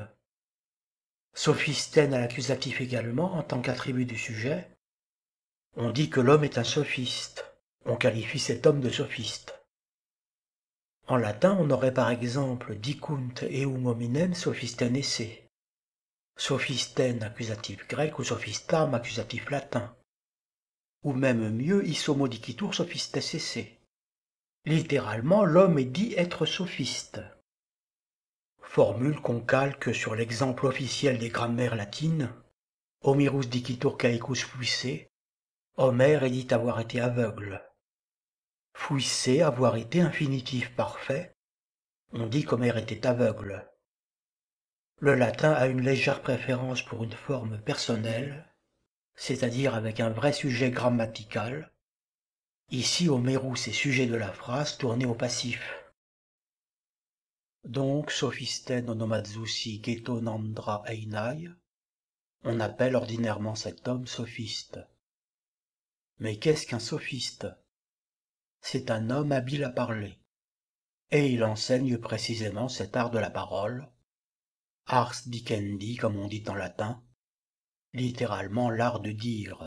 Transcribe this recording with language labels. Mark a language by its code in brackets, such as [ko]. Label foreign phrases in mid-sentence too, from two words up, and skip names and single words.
[fr] Sophistène à l'accusatif également, en tant qu'attribut du sujet. On dit que l'homme est un sophiste. On qualifie cet homme de sophiste. En latin, on aurait par exemple [la] dicunt eum hominem sophistène esse. [fr] Sophistène accusatif grec ou sophistam accusatif latin. Ou même mieux, [la] isomo dicitur sophistes esse. [fr] Littéralement, l'homme est dit être sophiste. formule qu'on calque sur l'exemple officiel des grammaires latines, [la] Homirus dicitur caecus fuisse, [fr] Homère est dit avoir été aveugle. Fuisse, avoir été infinitif parfait, on dit qu'Homère était aveugle. Le latin a une légère préférence pour une forme personnelle, c'est-à-dire avec un vrai sujet grammatical. Ici, Homerus est sujet de la phrase tournée au passif. Donc, [el] σοφιστὴν ὀνομάζουσι τὸν ἄνδρα εἶναι, [fr] on appelle ordinairement cet homme sophiste. Mais qu'est-ce qu'un sophiste? C'est un homme habile à parler, et il enseigne précisément cet art de la parole, [la] ars dicendi [fr] comme on dit en latin, littéralement l'art de dire.